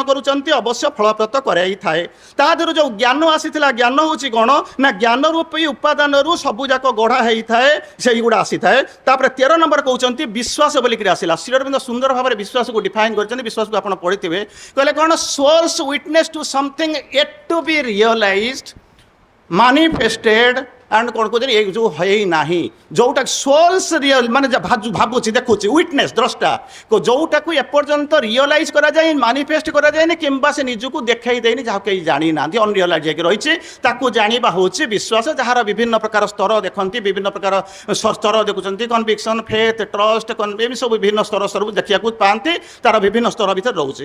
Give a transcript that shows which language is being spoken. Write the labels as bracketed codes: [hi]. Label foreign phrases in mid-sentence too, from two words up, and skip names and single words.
[or] ଅବଶ୍ୟ ଫଳପ୍ରଦ କରାଇ ଥାଏ। ତା ଦେହରୁ ଯେଉଁ ଜ୍ଞାନ ଆସିଥିଲା, ଜ୍ଞାନ ହେଉଛି କ'ଣ ନା ଜ୍ଞାନ ରୂପୀ ଉପାଦାନରୁ ସବୁଯାକ ଗଢ଼ା ହେଇଥାଏ, ସେଇଗୁଡ଼ା ଆସିଥାଏ। ତାପରେ 13 ନମ୍ବର କହୁଛନ୍ତି ବିଶ୍ୱାସ ବୋଲିକିରି ଆସିଲା। ଶ୍ରୀ ଅରବିନ୍ଦ ସୁନ୍ଦର ଭାବରେ ବିଶ୍ୱାସକୁ ଡିଫାଇନ୍ କରିଛନ୍ତି। ବିଶ୍ୱାସକୁ ଆପଣ ପଢ଼ିଥିବେ, କହିଲେ କ'ଣ [en] soul's witness to something yet to be realized, manifested and [or] କ'ଣ କହୁଛନ୍ତି ଏ ଯେଉଁ ହେଇନାହିଁ, ଯେଉଁଟା [en] soul's real [or] ମାନେ ଭାବୁଛି ଦେଖୁଛି, ୱିଟନେସ୍ ଦ୍ରଷ୍ଟା, ଯେଉଁଟାକୁ ଏପର୍ଯ୍ୟନ୍ତ ରିଅଲାଇଜ୍ କରାଯାଏ, ମାନିଫେଷ୍ଟ କରାଯାଏନି କିମ୍ବା ସେ ନିଜକୁ ଦେଖାଇ ଦେଇନି, ଯାହାକୁ କେହି ଜାଣିନାହାନ୍ତି, ଅନରିଅଲାଇଜ୍ ହେଇକି ରହିଛି, ତାକୁ ଜାଣିବା ହେଉଛି ବିଶ୍ୱାସ। ଯାହାର ବିଭିନ୍ନ ପ୍ରକାର ସ୍ତର ଦେଖନ୍ତି, ବିଭିନ୍ନ ପ୍ରକାର ସ୍ତର ଦେଖୁଛନ୍ତି, କନଭିକ୍ସନ୍, ଫେଥ୍, ଟ୍ରଷ୍ଟ, ଏମିତି ସବୁ ବିଭିନ୍ନ ସ୍ତର ସ୍ତରକୁ ଦେଖିବାକୁ ପାଆନ୍ତି, ତାର ବିଭିନ୍ନ ସ୍ତର ଭିତରେ ରହୁଛି।